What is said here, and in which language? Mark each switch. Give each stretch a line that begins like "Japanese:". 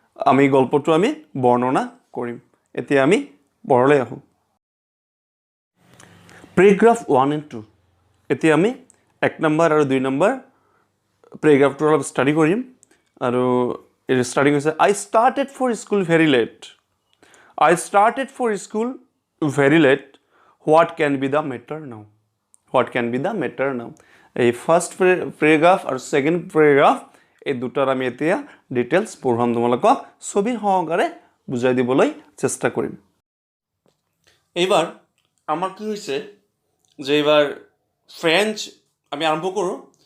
Assamese: আমি গল্পটো আমি বৰ্ণনা কৰিম। এতিয়া আমি পঢ়লৈ আহোঁ। Paragraph 1 and 2। এতিয়া আমি 1 নম্বৰ আৰু 2 নম্বৰ পেৰেগ্ৰাফটো অলপ ষ্টাডি কৰিম। আৰু ষ্টাৰ্টিং হৈছে,
English: I started for school very late. I started for school very late. What can be the matter now? What can be the matter now?
Assamese: এই ফাৰ্ষ্ট পেৰেগ্ৰাফ আৰু second paragraph, এই দুটাৰ আমি এতিয়া ডিটেইলছ পঢ়াম, তোমালোকক ছবি সহকাৰে বুজাই দিবলৈ চেষ্টা কৰিম। এইবাৰ আমাৰ কি হৈছে যে এইবাৰ ফ্ৰেঞ্চ আমি আৰম্ভ কৰোঁ।